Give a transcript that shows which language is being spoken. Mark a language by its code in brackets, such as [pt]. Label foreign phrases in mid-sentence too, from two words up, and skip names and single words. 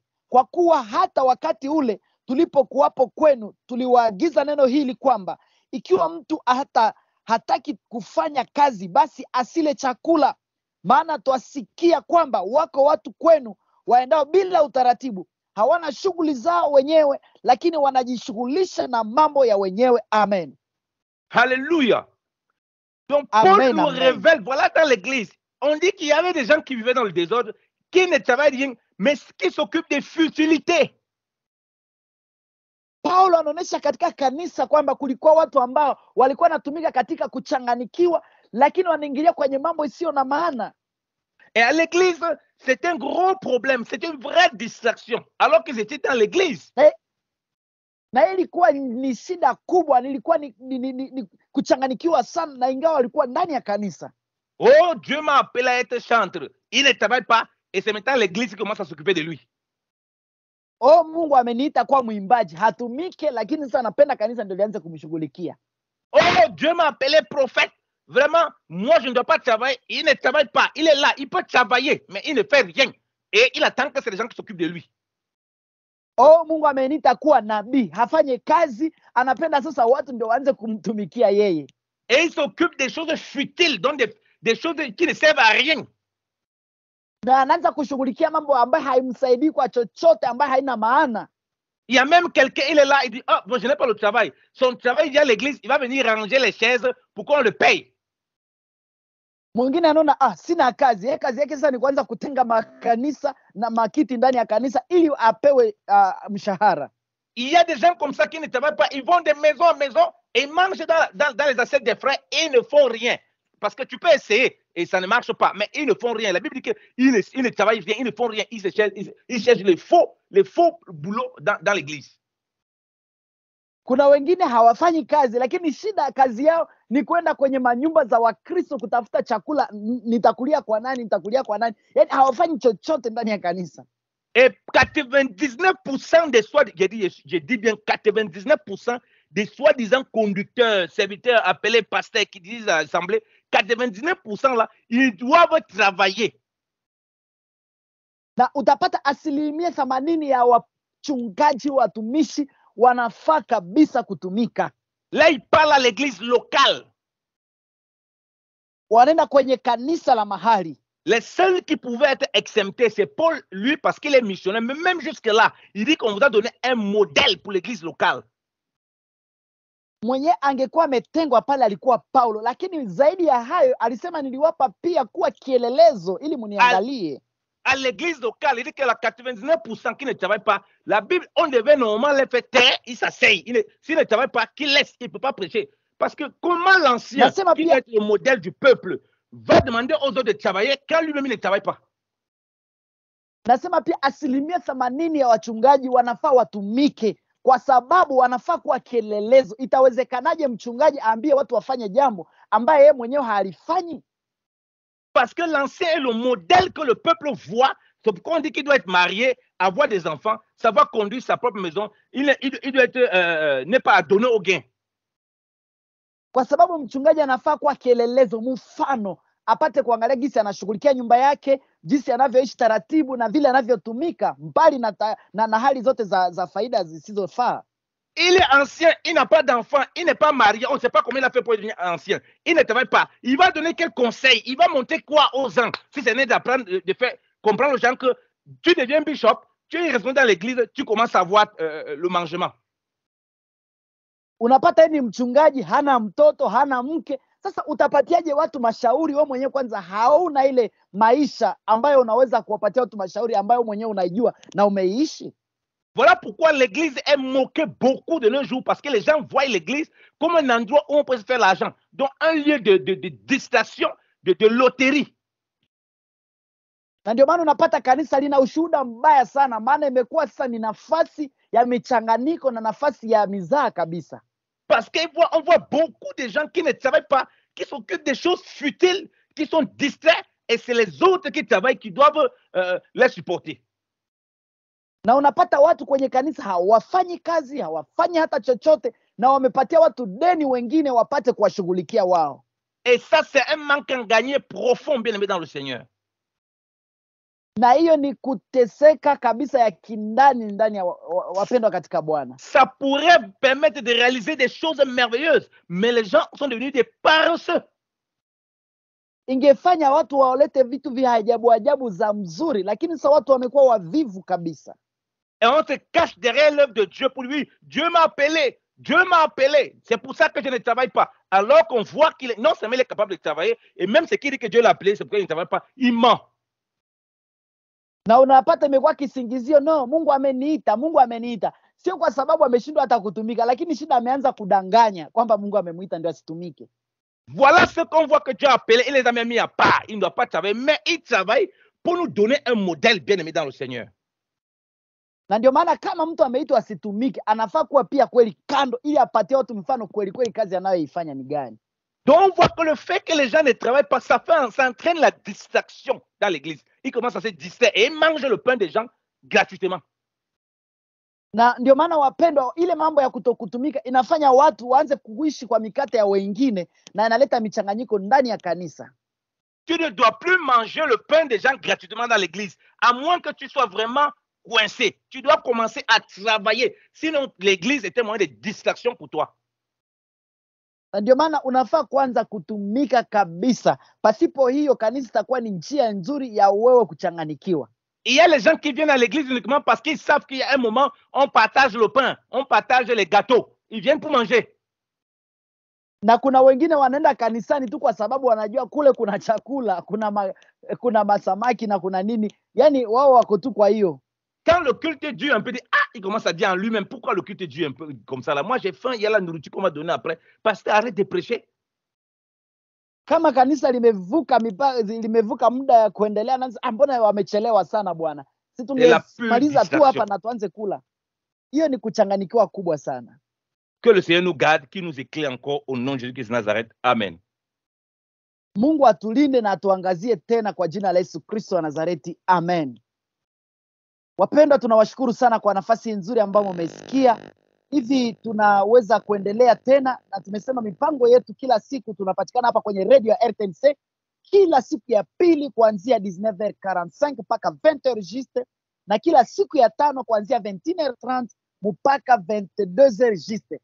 [sw] Kwa kuwa hata wakati ule tulipokuwapo kwenu, tuliwaagiza neno hili, kwamba ikiwa mtu hataki kufanya kazi, basi asile chakula. Maana twasikia kwamba wako watu kwenu waendao bila utaratibu, hawana shughuli zao wenyewe, lakini wanajishughulisha na mambo ya wenyewe. Amen. [fr] Alléluia. Donc Paul Amen, nous amen. révèle, voilà, dans l'église, on dit qu'il y avait des gens qui vivaient dans le désordre, qui ne travaillent rien, mais qui s'occupent des futilités. [sw] Paulo anaonyesha katika kanisa kwamba kulikuwa watu ambao walikuwa wanatumika katika kuchanganikiwa, lakini wanaingilia kwenye mambo isiyo na maana. [fr] Et à l'église, c'est un gros problème, c'est une vraie distraction, alors qu'ils étaient dans l'église. [sw] Na ilikuwa ni shida kubwa, nilikuwa ni kuchanganikiwa sana, na ingawa walikuwa ndani ya kanisa. [fr] Oh, Dieu m'a appelé à être chanteur. Il ne travaille pas, et c'est maintenant l'église qui commence à s'occuper de lui. [sw] Oh, Mungu ameniita kuwa mwimbaji, hatumike, lakini sasa napenda kanisa ndio lianze kumshughulikia. [fr] Oh, Dieu m'a appelé prophète. Vraiment, moi je ne dois pas travailler. Il ne travaille pas. Il est là, il peut travailler, mais il ne fait rien. Et il attend que c'est les gens qui s'occupent de lui. [sw] Oh, Mungu ameniita kuwa nabii, hafanye kazi, anapenda sasa watu ndio waanze kumtumikia yeye. [fr] Et il s'occupe des choses futiles, donc des choses qui ne servent à rien. [sw] Na anaanza kushughulikia mambo ambayo haimsaidii kwa chochote, ambayo haina maana. [fr] Il y a même quelqu'un, il est là, il dit, oh, bon, je n'ai pas le travail. Son travail, il vient à l'église, il va venir ranger les chaises pour qu'on le paye. [sw] Mwingine anaona sina kazi. Yeye kazi yake sasa ni kuanza kutenga makanisa na makiti ndani ya kanisa ili apewe mshahara. [fr] Il y a des gens comme ça qui ne travaillent pas, ils vont de maison en maison et ils mangent dans les assiettes des frères et ils ne font rien. Parce que tu peux essayer et ça ne marche pas, mais ils ne font rien. La Bible dit qu'ils ne travaillent rien, ils ne font rien, ils cherchent les faux boulots dans l'église. [sw] Kuna wengine hawafanyi kazi, lakini shida kazi yao ni kwenda kwenye manyumba za Wakristo kutafuta chakula. Nitakulia kwa nani? Nitakulia kwa nani? Yaani hawafanyi chochote ndani ya kanisa. [fr] Et 99% des je dis bien 99% des soi-disant conducteurs, serviteurs, appelés pasteurs qui disent à l'assemblée, 99% là, ils doivent travailler. [sw] Na utapata 80% ya wachungaji, watumishi wanafaa kabisa kutumika. [fr] Là, il parle à l'église locale. [sw] Wanaenda kwenye kanisa la mahali. [fr] Les seuls qui pouvaient être exemptés, c'est Paul, lui, parce qu'il est missionnaire. Mais même jusque-là, il dit qu'on vous a donné un modèle pour l'église locale. [sw] Mwenye angekuwa ametengwa pale alikuwa Paulo, lakini zaidi ya hayo alisema niliwapa pia kuwa kielelezo ili muniangalie. [fr] À l'église locale, il dit que la 99% qui ne travaillent pas, la Bible, on devait normalement les faire taire, ils s'asseyent. S'ils ne travaillent pas, qu'ils laissent, ils ne peuvent pas prêcher. Parce que comment l'ancien, qui doit être le modèle du peuple, va demander aux autres de travailler quand lui-même il ne travaille pas? [sw] Nasema pia 80% ya wachungaji wanafaa watumike, kwa sababu wanafaa kuwa kielelezo. Itawezekanaje mchungaji aambie watu wafanye jambo ambaye yeye mwenyewe halifanyi? [fr] Parce que l'ancien est le modèle que le peuple voit. C'est pourquoi on dit qu'il doit être marié, avoir des enfants, savoir conduire sa propre maison. Il doit être, n'est pas donné au gain. [sw] Kwa sababu mchungaji anafaa kuwa kielelezo, mfano, apate kuangalia jinsi anashughulikia nyumba yake, jinsi anavyoishi taratibu na vile anavyotumika, mbali na hali zote za faida zisizofaa. [fr] Il est ancien, il n'a pas d'enfant, il n'est pas marié, on ne sait pas comment il a fait pour devenir ancien. Il ne travaille pas. Il va donner quel conseil? Il va montrer quoi aux gens? Si ce n'est d'apprendre, de faire comprendre aux gens que tu deviens bishop, tu es responsable dans l'église, tu commences à voir le mangement. [sw] Unapata ni mchungaji hana mtoto, hana mke. Sasa utapatiaje watu mashauri? Wewe mwenyewe kwanza hauna ile maisha ambayo unaweza kuwapatia watu mashauri ambayo mwenyewe unaijua na umeishi. [fr] Voilà pourquoi l'église est moquée beaucoup de nos jours, parce que les gens voient l'église comme un endroit où on peut se faire l'argent, donc un lieu de distraction, de loterie. [sw] Na ndio maana unapata kanisa lina ushuhuda mbaya sana, maana imekuwa sasa ni nafasi ya michanganyiko na nafasi ya mizaa kabisa. [fr] Parce qu'on voit beaucoup de gens qui ne travaillent pas, qui s'occupent des choses futiles, qui sont distraits, et c'est les autres qui travaillent qui doivent les supporter. [sw] Na unapata watu kwenye kanisa hawafanyi kazi, hawafanyi hata chochote, na wamepatia watu deni wengine wapate kuwashughulikia wao. [fr] Et ça, c'est un manque à gagner profond, bien aimé dans le Seigneur. [sw] Na hiyo ni kuteseka kabisa ya kindani ndani ya wapendwa katika Bwana. [fr] Ça pourrait permettre de réaliser des choses merveilleuses, mais les gens sont devenus des paresseux. [sw] Ingefanya watu waolete vitu vya ajabu za mzuri, lakini sasa watu wamekuwa wavivu kabisa. [fr] Et on se cache derrière l'œuvre de Dieu pour lui. Dieu m'a appelé. Dieu m'a appelé. C'est pour ça que je ne travaille pas. Alors qu'on voit qu'il est, non seulement il est capable de travailler, et même ce qu'il dit que Dieu l'a appelé, c'est pourquoi il ne travaille pas. Il ment. [sw] Na unapata imekuwa kisingizio, no, Mungu ameniita, Mungu ameniita. Sio kwa sababu ameshindwa hata kutumika, lakini shida ameanza kudanganya kwamba Mungu amemuita ndio asitumike. [fr] Voilà ce qu'on voit que Dieu a appelé. Il les a mis à part. Il ne doit pas travailler, mais il travaille pour nous donner un modèle bien aimé dans le Seigneur. [sw] Na ndio maana kama mtu ameitwa asitumike, anafaa kuwa pia kweli kando, ili apatie watu mfano kweli kweli kazi anayoifanya ni gani. [fr] Donc on voit que le fait que les gens ne travaillent pas, ça entraîne la distraction dans l'église. Ils commencent à se distraire et ils mangent le pain des gens gratuitement. [sw] Na ndio maana wapendwa, ile mambo ya kutokutumika inafanya watu waanze kuishi kwa mikate ya wengine na inaleta michanganyiko ndani ya kanisa. [fr] Tu ne dois plus manger le pain des gens gratuitement dans l'église, à moins que tu sois vraiment coincé. Tu dois commencer à travailler. Sinon, l'église est un moyen de distraction pour toi. [sw] Ndio maana unafaa kwanza kutumika kabisa. Pasipo hiyo kanisa itakuwa ni njia nzuri ya wewe kuchanganikiwa. [fr] Il y a les gens qui viennent à l'église uniquement parce qu'ils savent qu'il y a un moment, on partage le pain, on partage les gâteaux. Ils viennent pour manger. [sw] Na kuna wengine wanaenda kanisani tu kwa sababu wanajua kule kuna chakula, kuna masamaki na kuna nini. Yaani wao wako tu kwa hiyo. [fr] Quand le culte dure un peu, il commence à dire en lui-même, pourquoi le culte dure un peu comme ça là? Moi j'ai faim, il y a la nourriture qu'on m'a donnée après. Pasteur, arrête de prêcher. [sw] Kama kanisa limevuka muda ya kuendelea, na mbona wamechelewa sana bwana? Si tungemaliza tu hapa na tuanze kula. Hiyo ni kuchanganikiwa kubwa sana. [fr] Que le Seigneur nous garde, qu'il nous éclaire encore au nom de Jésus-Christ de Nazareth. Amen. [sw] Mungu atulinde na atuangazie tena kwa jina la Yesu Kristo wa Nazareti. Amen. Wapendwa, tunawashukuru sana kwa nafasi nzuri ambayo mmesikia. Hivi tunaweza kuendelea tena, na tumesema mipango yetu kila siku tunapatikana hapa kwenye radio ya RTNC kila siku ya pili kuanzia 19h45 mpaka 20h juste, na kila siku ya tano kuanzia 21h30 mpaka 22h juste.